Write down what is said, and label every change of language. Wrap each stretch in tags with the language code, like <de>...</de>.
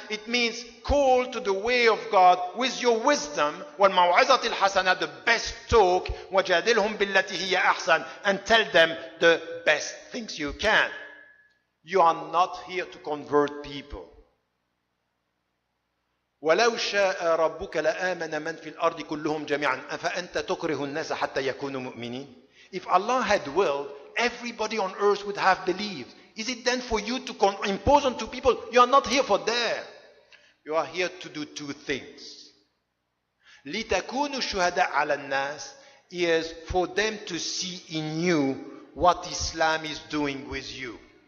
<en>It means call to the way of God with your wisdom.</en> <ar>Wal maw'izati al hasana,</ar> <en>the best talk.</en> <ar>Wajadilhum billati hiya ahsan,</ar> <en>and tell them the best things you can. You are not here to convert people.</en> <ar>ولو شاء ربك لآمن من في الأرض كلهم جميعا أفأنت تكره الناس حتى يكونوا مؤمنين.</ar> <en>If Allah had willed, everybody on earth would have believed. Is it then for you to impose on two people? You are not here for that. You are here to do two things.</en> <ar>لِتَكُونُوا شُهَدَاءَ عَلَى النَّاسِ</ar> <en>is for them to see in you what Islam is doing with you.</en>